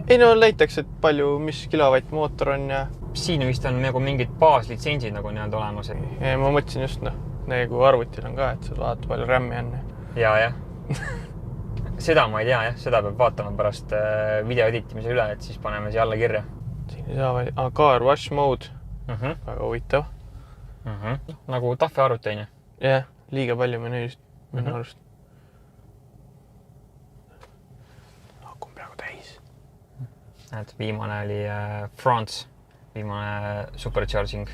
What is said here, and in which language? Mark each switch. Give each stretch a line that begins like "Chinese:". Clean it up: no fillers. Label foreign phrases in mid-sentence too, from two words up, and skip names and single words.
Estonian: Ei no näiteks, et palju, mis kilovatt mootor on ja... Siin vist on nagu mingid baaslitsentsid nagu nii-öelda olemas. Ma mõtlesin just nagu arvutil on ka, et sa vaatad palju RAM-i on. Jah. Seda ma ei tea, jah. Seda peab vaatama pärast video editimise üle, et siis paneme siia alla kirja. Siin ei saa
English: car wash mode.
Estonian: Väga huvitav. Nagu tahve arvuti on ju? Jah, liiga palju menüüst minu arust. Hakkun peaaegu täis. Näed, viimane oli France, viimane supercharging.